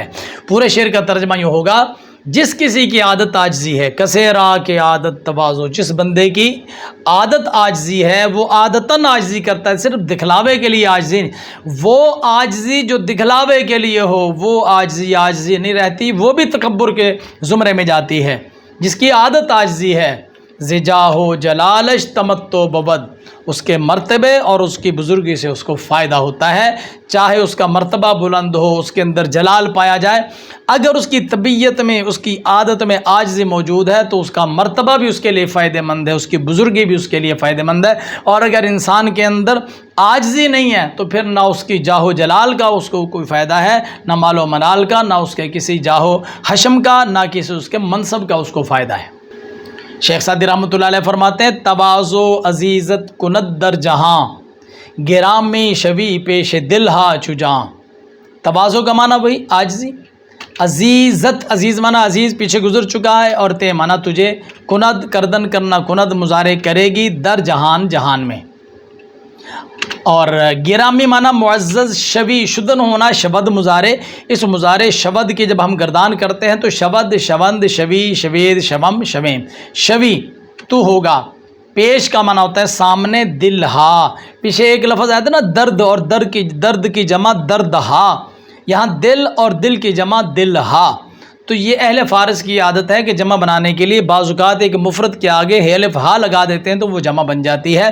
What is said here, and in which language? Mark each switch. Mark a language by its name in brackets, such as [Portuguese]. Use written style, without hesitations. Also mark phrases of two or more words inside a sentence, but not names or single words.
[Urdu] پورے شعر کا ترجمہ یہ ہوگا: جس کسی کی عادت عاجزی ہے، [Persian] کسے را کے عادت تواضع، [Urdu] جس بندے کی عادت عاجزی ہے وہ عادتاً عاجزی کرتا ہے، صرف دکھلاوے کے لیے عاجزی نہیں۔ وہ عاجزی جو دکھلاوے کے لیے ہو وہ عاجزی نہیں رہتی، وہ بھی تکبر کے زمرے میں جاتی ہے۔ جس کی عادت عاجزی ہے، [Persian] زجاہو جلالش تمتع بود، [Urdu] اس کے مرتبے اور اس کی بزرگی سے اس کو فائدہ ہوتا ہے۔ چاہے اس کا مرتبہ بلند ہو، اس کے اندر جلال پایا جائے، اگر اس کی طبیعت میں، اس کی عادت میں عاجزی موجود ہے تو اس کا مرتبہ بھی اس کے لیے فائدہ مند ہے، اس کی بزرگی بھی اس کے لیے فائدہ مند ہے۔ اور اگر انسان کے اندر عاجزی نہیں ہے تو پھر نہ اس کی جاہ و جلال کا اس کو کوئی فائدہ ہے، نہ مال و منال کا، نہ اس کے کسی جاہ و حشم کا، نہ کسی اس کے منصب کا اس کو فائدہ ہے۔ شیخ سعدی رحمۃ اللہ علیہ فرماتے ہیں: [Persian] تواضع عزیزت کند در جہاں، گرامی شوی پیش دل ہا چجاں۔ [Urdu] تواضع کا معنی وہی عاجزی، عزیزت، عزیز معنی عزیز پیچھے گزر چکا ہے، اور تے معنی تجھے، کند کردن کرنا، کند مضارع کرے گی، [Persian] در جہان [Urdu] جہان میں، اور گرامی معنی معزز، [Persian] شوی شدن [Urdu] ہونا، شبد مضارع، اس مضارع شبد کی جب ہم گردان کرتے ہیں تو شبد، [Persian] شوند، شوی، شوید، شوم، شویم، شوی [Urdu] تو ہوگا، پیش کا معنی ہوتا ہے سامنے، دل ہا، پیچھے ایک لفظ آیا تھا نا درد، اور درد کی جمع درد ہا، یہاں دل اور دل کی جمع دل ہا۔ تو یہ اہل فارس کی عادت ہے کہ جمع بنانے کے لیے بعض اوقات ایک مفرد کے آگے الف ہا لگا دیتے ہیں تو وہ جمع بن جاتی ہے۔